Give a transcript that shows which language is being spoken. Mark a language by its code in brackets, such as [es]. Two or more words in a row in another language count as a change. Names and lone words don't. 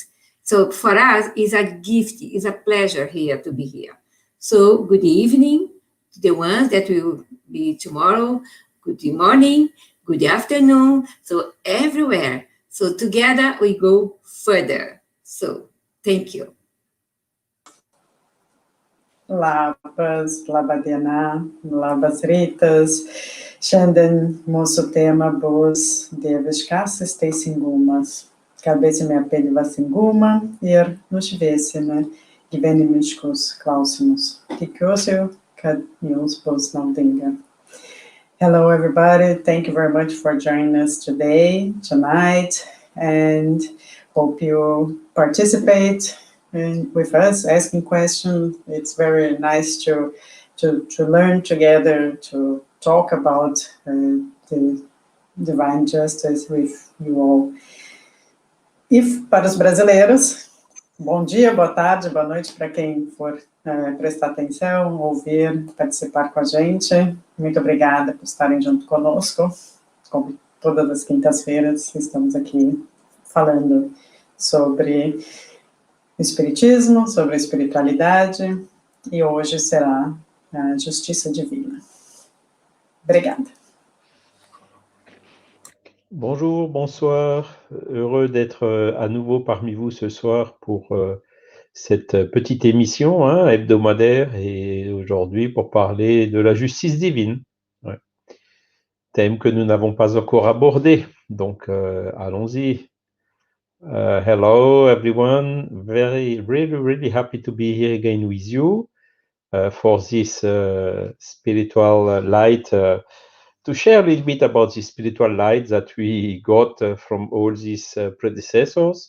[en] So for us, it's a gift, it's a pleasure here to be here. So good evening to the ones that will be tomorrow. Good morning, good afternoon, so everywhere. So together we go further. So thank you. [lt] Labas, labadiena, labas rytas. Šiandien mūsų tema bus dieviškasis teisingumas. Kalbėsime apie dvasingumą ir nušviesime gyvenimiškus klausimus. Tikiuosi, kad jums bus naudinga. [en] Hello, everybody. Thank you very much for joining us tonight, and hope you participate with us, asking questions. It's very nice to learn together, to talk about the divine justice with you all. [pt] Para os brasileiros, bom dia, boa tarde, boa noite para quem for prestar atenção, ouvir, participar com a gente. Muito obrigada por estarem junto conosco. Como todas as quintas-feiras, estamos aqui falando sobre espiritismo, sobre a espiritualidade, e hoje será a justiça divina. Obrigada. [fr] Bonjour, bonsoir. Heureux d'être à nouveau parmi vous ce soir pour cette petite émission hebdomadaire, et aujourd'hui pour parler de la justice divine. Ouais. Thème que nous n'avons pas encore abordé, donc allons-y. [en] Hello everyone, really happy to be here again with you for this spiritual light, to share a little bit about the spiritual light that we got from all these predecessors.